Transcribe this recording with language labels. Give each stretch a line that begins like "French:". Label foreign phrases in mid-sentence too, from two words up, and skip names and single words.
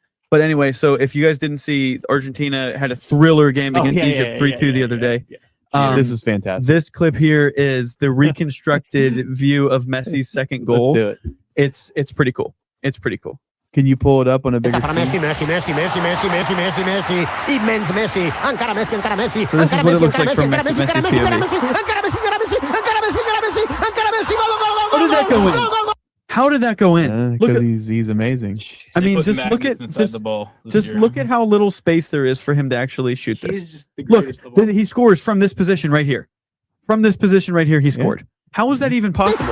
English: But anyway, so if you guys didn't see, Argentina had a thriller game Oh, against yeah, Egypt yeah, 3-2 the yeah, other yeah, day. yeah. This is fantastic. This clip here is the reconstructed view of Messi's second goal. Let's do it. It's pretty cool. It's pretty cool. Can you pull it up on a bigger Para screen?
Catalan: Messi, immens Messi, encara Messi, encara Messi.
English: So this is
Catalan: encara
English: what it
Catalan: Messi,
English: looks
Catalan: encara
English: like from
Catalan: Messi,
English: Messi's
Catalan: encara
English: POV.
Catalan: Messi, encara Messi, encara Messi, encara Messi, encara Messi, encara Messi, gol, gol, gol,
English: How did that
Catalan: gol,
English: go in?
Catalan: gol, gol, gol.
English: How did that go in? Look Because at, he's amazing. I They mean, put just look at magnets inside just, the ball. this just year. look at how little space there is for him to actually shoot this. He's just the Look, greatest of all. he scores from this position right here. From this position right here, he scored. How is that even possible?